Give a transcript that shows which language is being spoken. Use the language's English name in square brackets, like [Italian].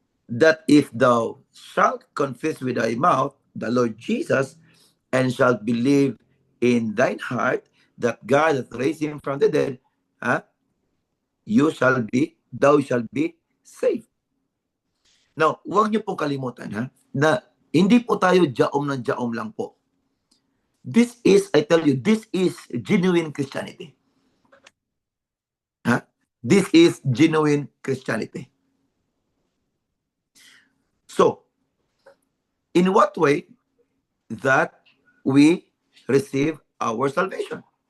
[English] That if thou shalt confess with thy mouth the Lord Jesus, and shalt believe in thine heart that God hath raised him from the dead, thou shalt be saved. [Filipino] Now, huwag niyo pong kalimutan na hindi po tayo jaom ng jaom lang po. [English] This is, I tell you, this is genuine Christianity. This is genuine Christianity. So, in what way that we receive our salvation?